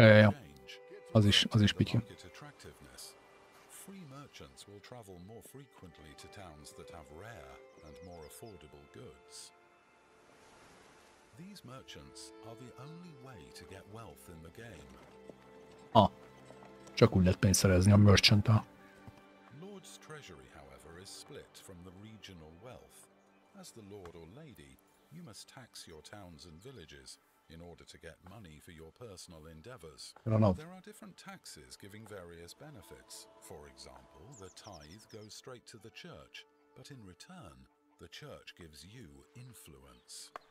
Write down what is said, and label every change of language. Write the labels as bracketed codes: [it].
[en] will change. [hu] Az is Pityi. [en] Market attractiveness. Free merchants will travel more frequently to towns that have rare and more affordable goods. These merchants are the only way to get wealth in the game. [hu] Csak úgy lehet pénzt szerezni a merchant-tal. [en] Lord's treasury, however, is split from the regional wealth. As the lord or lady, you must tax your towns and villages in order to get money for your personal endeavors. There are different taxes giving various benefits. For example, the tithe goes straight to the church, but in return, the church gives you influence.